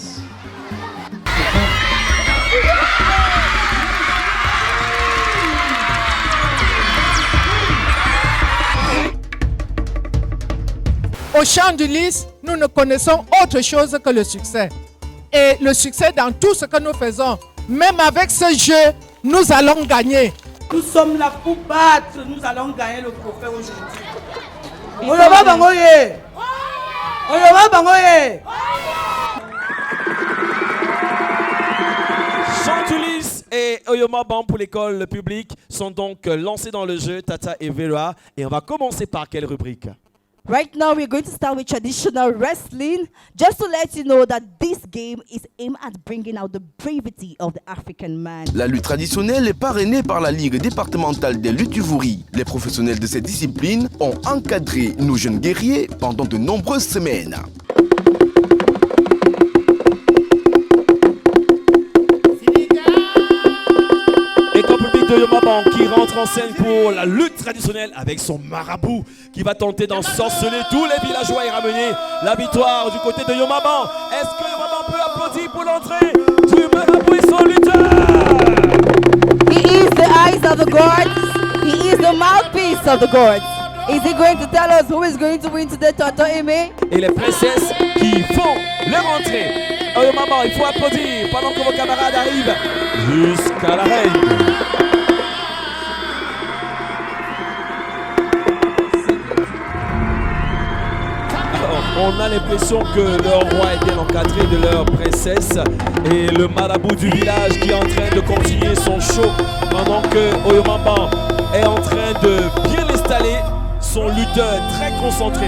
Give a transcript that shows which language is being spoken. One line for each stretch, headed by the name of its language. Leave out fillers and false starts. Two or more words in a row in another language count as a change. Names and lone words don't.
French: Au Champ du Lys, nous ne connaissons autre chose que le succès. Et le succès dans tout ce que nous faisons, même avec ce jeu, nous allons gagner. Nous sommes là pour battre, nous allons gagner le trophée aujourd'hui. Oyoba Bangoye! Oyoba Bangoye! Chantulis et Oyomaban pour l'école publique sont donc lancés dans le jeu, Tata et Vera. Et on va commencer par quelle rubrique?
English: Right now, we're going to start with traditional wrestling, just to let you know that this game is aimed at bringing out the bravery of the African man.
French: La lutte traditionnelle est parrainée par la Ligue départementale des luttes Uvuri. Les professionnels de cette discipline ont encadré nos jeunes guerriers pendant de nombreuses semaines. Yomaban qui rentre en scène pour la lutte traditionnelle avec son marabout qui va tenter d'ensorceler tous les villageois et ramener la victoire du côté de Yomaban. Est-ce que Yomaban peut applaudir pour l'entrée du marabout et son lutteur?
English: He is the eyes of the gods. He is the mouthpiece of the gods. Is he going to tell us who is going to win today, Toto Aimé?
French: Et les princesses qui font leur entrée. Yomaban, il faut applaudir pendant que vos camarades arrivent jusqu'à la reine. On a l'impression que leur roi est bien encadré de leur princesse et le marabout du village qui est en train de continuer son show pendant que Oyomaban est en train de bien installer son lutteur très concentré.